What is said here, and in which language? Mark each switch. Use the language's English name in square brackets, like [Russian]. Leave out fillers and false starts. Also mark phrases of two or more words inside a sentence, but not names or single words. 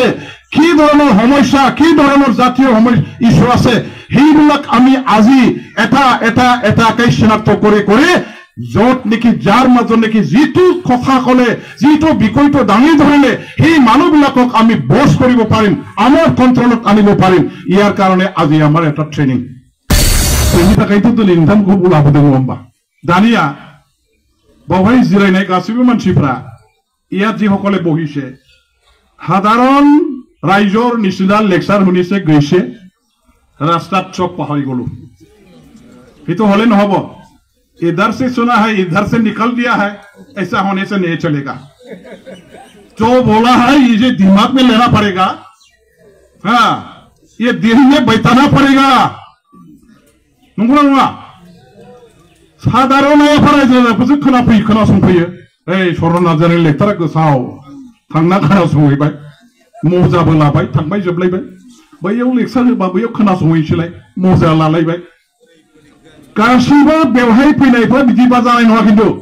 [Assamese] কি ধৰণৰ সমস্যা কি ধৰণৰ জাতীয় ইস্যু আছে সেইবিলাক আমি আজি এটাকৈ চিনাক্ত কৰি য'ত নেকি যাৰ মাজত নেকি যিটো কথা ক'লে যিটো বিষয়টো দাঙি ধৰিলে সেই মানুহবিলাকক আমি বস কৰিব পাৰিম আমাৰ কণ্ট্ৰলত আনিব পাৰিম ইয়াৰ কাৰণে আজি আমাৰ এটা ট্ৰেইনিং [Bodo] बेनि थाखायथ' दिनै नोंथांखौ लाबोदों नङा होमबा दानिया बावहाय जिरायनाय गासैबो मानसिफ्रा [Assamese] ইয়াত যিসকলে বহিছে সাধাৰণ ৰাইজৰ নিচিনা লেকচাৰ শুনিছে গৈছে ৰাস্তাত চক পাহৰি গলো সেইটো হলে নহব [Hindi] इधर से सुना है इधर से निकल दिया है ऐसा होने से नहीं चलेगा जो बोला है ये दिमाग में लेना पड़ेगा हाँ ये दिल में बैठाना पड़ेगा [Bodo] नंगौना नङा साधारण फरायसाफोरसो खोनासंफैयो ओइ सरन नार्जारिनि लेक्सारा गोसाव थांना खोनासंहैबाय मजाबो लाबाय थांबाय जोबलायबाय बैयाव लेक्सार होबा बैयाव खोनासंहैसैलाय मजा लालायबाय गासिबो बेवहाय फैनायफ्रा बिदिबा जानाय नङा खिन्थु